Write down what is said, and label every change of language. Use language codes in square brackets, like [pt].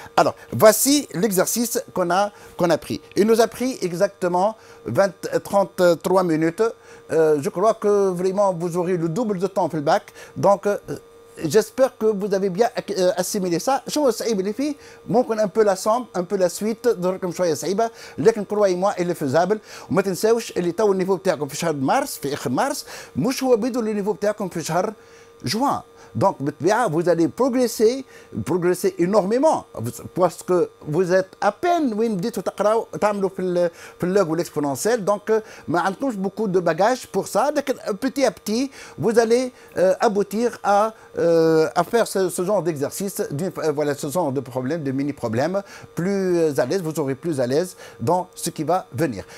[fr] Alors, voici l'exercice qu'on a pris. Il nous a pris exactement 33 minutes. Je crois que vraiment vous aurez le double de temps pour le bac. Donc, j'espère que vous avez bien assimilé ça. [ar] شو الصعيب اللي فيه ممكن [fr] un peu la somme, un peu la suite [ar] ظهركم شويه صعيبه لكن [fr] croyez-moi elle est faisable. [ar] وما تنساوش اللي تو النيفو بتاعكم في شهر مارس في اخر مارس مش هو بدو النيفو بتاعكم في شهر جوان. [fr] Donc, vous allez progresser énormément, parce que vous êtes à peine, vous dites ou l'exponentiel, donc, mais on a beaucoup de bagages pour ça. Donc, petit à petit, vous allez aboutir à faire ce genre d'exercice, voilà, ce genre de problème, de mini-problèmes, plus à l'aise, vous serez plus à l'aise dans ce qui va venir.